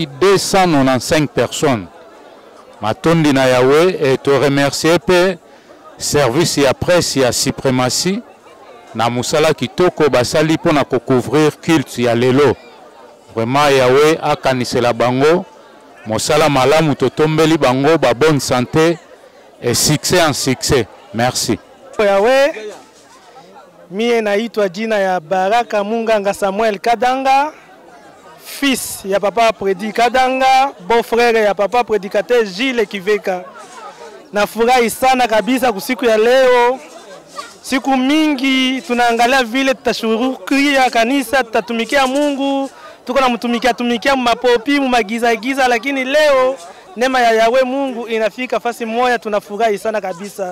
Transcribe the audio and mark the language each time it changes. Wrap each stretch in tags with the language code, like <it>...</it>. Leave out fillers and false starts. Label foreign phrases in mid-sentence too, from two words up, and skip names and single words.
<ln>295 personnes matondi na Yahweh</ln> <fr>et te remercier</fr> <ln>pe service ya presse ya suprématie na musala kitoko basali pona ko</ln> <fr>couvrir culte</fr> <ln>ya lelo vraiment Yahweh akanisela bango mosala malamu totombeli bango ba</ln> <fr>bonne santé et succès en succès.</fr> <ln>Merci.</ln> <sw>Yahweh mie naitwa jina ya Baraka Munganga Samuel Kadanga, fils ya papa Predi Kadanga, beau-frère ya papa prédicateur Gilles Kiveka. Nafurahi sana kabisa kusiku ya leo. Siku mingi tunaangalia vile tutashurukia kanisa, tutatumikia Mungu, tuko na tumikia mapopi, magiza, lakini leo neema ya Yahweh Mungu inafika fasi moja, tunafurahi sana kabisa.</sw>